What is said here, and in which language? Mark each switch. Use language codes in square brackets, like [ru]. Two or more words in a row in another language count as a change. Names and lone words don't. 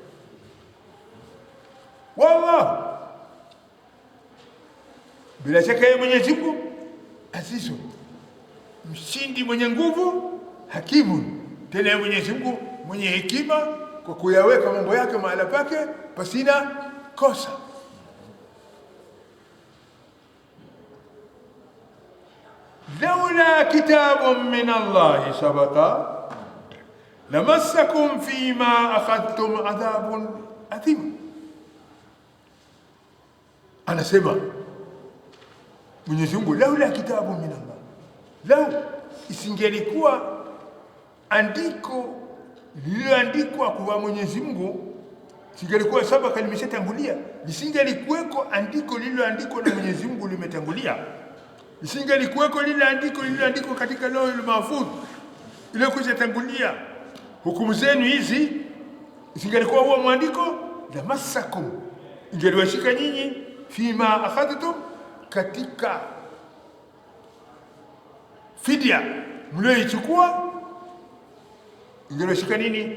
[sw] Wallahu, bila shaka yeye Mwenyezi Mungu azizu, mshindi, mwenye nguvu, hakimu, tena Mwenyezi Mungu mwenye hekima kwa kuyaweka mambo yake mahala pake pasina kosa. [ar] ولولا كتاب من الله سبق لمسكم فيما أخذتم عذاب أثيم. [sw] Anasema Mwenyezi Mungu, [ar] لولا كتاب من الله, [sw] lau isingelikuwa andiko lililoandikwa kwa Mwenyezi Mungu, singelikuwa sabaka limeshatangulia, lisingelikuweko andiko lililoandikwa na Mwenyezi Mungu limetangulia, lisingelikuweko lile andiko lililoandikwa katika Lauhul Mahfudh ile kushatangulia hukumu zenu hizi, isingelikuwa huo mwandiko, [ar] لمسكم, [sw] ingeliwashika nyinyi, [ar] فيما أخذتم, [sw] katika fidia mlioichukua, ingeliwashika nini?